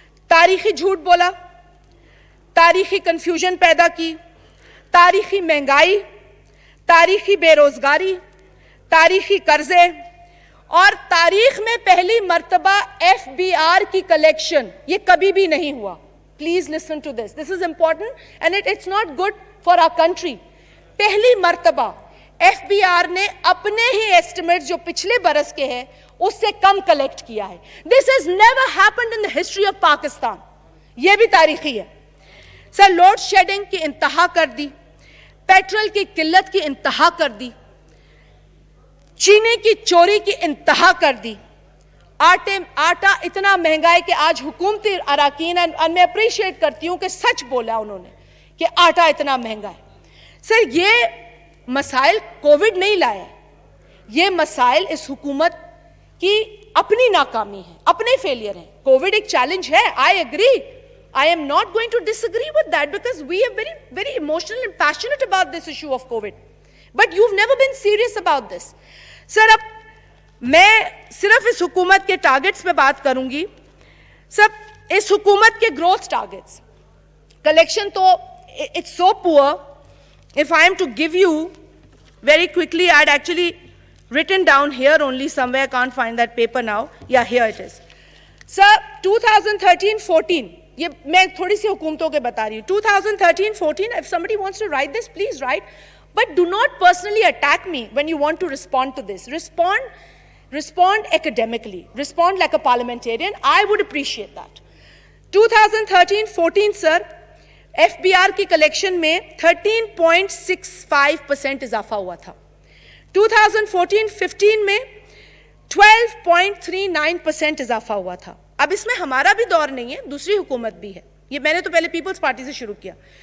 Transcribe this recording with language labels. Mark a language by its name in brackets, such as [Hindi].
[Urdu] تاریخی جھوٹ بولا, تاریخی کنفیوژن پیدا کی, تاریخی مہنگائی, تاریخی بے روزگاری, تاریخی قرضے, اور تاریخ میں پہلی مرتبہ FBR کی کلیکشن. یہ کبھی بھی نہیں ہوا. [English] Please listen to this, this is important and it's not good for our country. [Urdu] پہلی مرتبہ FBR نے اپنے ہی ایسٹیمیٹ جو پچھلے برس کے ہیں اس سے کم کلیکٹ کیا ہے. [English] This has never happened in the history of Pakistan. [Urdu] یہ بھی تاریخی ہے. سر, لوڈ شیڈنگ کی انتہا کر دی, پیٹرول کی قلت کی انتہا کر دی, چینی کی چوری کی انتہا کر دی, آٹا اتنا مہنگا ہے کہ آج حکومتی اراکین, میں اپریشیٹ کرتی ہوں کہ سچ بولا انہوں نے کہ آٹا اتنا مہنگا ہے. سر, یہ مسائل کووڈ نہیں لائے, یہ مسائل اس حکومت کی اپنی ناکامی ہے, اپنے فیلئر ہیں. کووڈ ایک چیلنج ہے, [English] I agree. I am not going to disagree with that because we are very, very emotional and passionate about this issue of COVID. But you've never been serious about this. [Urdu] Sir, اب میں صرف اس حکومت کے targets پہ بات کروں گی. سر, اس حکومت کے گروتھ ٹارگٹس, کلیکشن تو [English] it's so poor. If I am to give you very quickly, I'd actually written down here only somewhere, I can't find that paper now. Yeah, here it is. [Urdu] Sir, 2013-14, یہ میں تھوڑی سی حکومتوں کے بتا رہی ہوں. [English] 2013-14, if somebody wants to write this, please write. But do not personally attack me when you want to respond to this. Respond academically. Respond like a parliamentarian. I would appreciate that. [Urdu] 2013-14, sir, FBR کی collection میں 13.65% اضافہ ہوا تھا. 2014-15 میں 12.39% اضافہ ہوا تھا. اب اس میں ہمارا بھی دور نہیں ہے, دوسری حکومت بھی ہے, یہ میں نے تو پہلے پیپلز پارٹی سے شروع کیا.